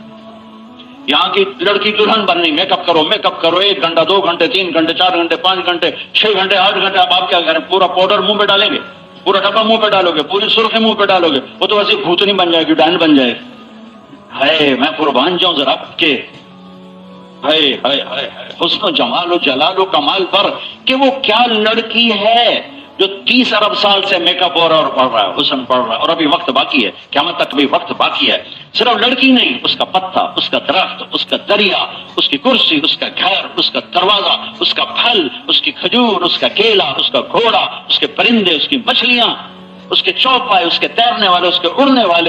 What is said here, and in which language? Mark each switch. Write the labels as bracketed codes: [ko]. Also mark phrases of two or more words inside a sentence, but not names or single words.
[ur] یہاں کی لڑکی دلہن بننی، میک اپ کرو، میک اپ کرو، 1 گھنٹہ 2 گھنٹے 3 گھنٹے 4 گھنٹے 5 گھنٹے 6 گھنٹے 8 گھنٹے. اب آپ کیا کریں؟ پورا پاؤڈر منہ پہ ڈالیں گے، پورا ڈبہ منہ پہ ڈالو گے، پوری سرخی منہ پہ ڈالو گے، وہ تو ویسے بھوتنی بن جائے گی، ڈان بن جائے گی. ہے میں قربان جاؤں ذرا کے حسن و جمال و جلال و کمال پر کہ وہ کیا لڑکی ہے جو 30 ارب سال سے میک اپ ہو رہا اور پڑھ رہا ہے، حسن پڑھ رہا ہے. اور ابھی وقت باقی ہے، قیامت تک بھی وقت باقی ہے. صرف لڑکی نہیں، اس کا پتا، اس کا درخت، اس کا دریا، اس کی کرسی، اس کا گھر، اس کا دروازہ، اس کا پھل، اس کی کھجور، اس کا کیلا، اس کا گھوڑا، اس کے پرندے، اس کی مچھلیاں، اس کے چوپائے، اس کے تیرنے والے، اس کے اڑنے والے.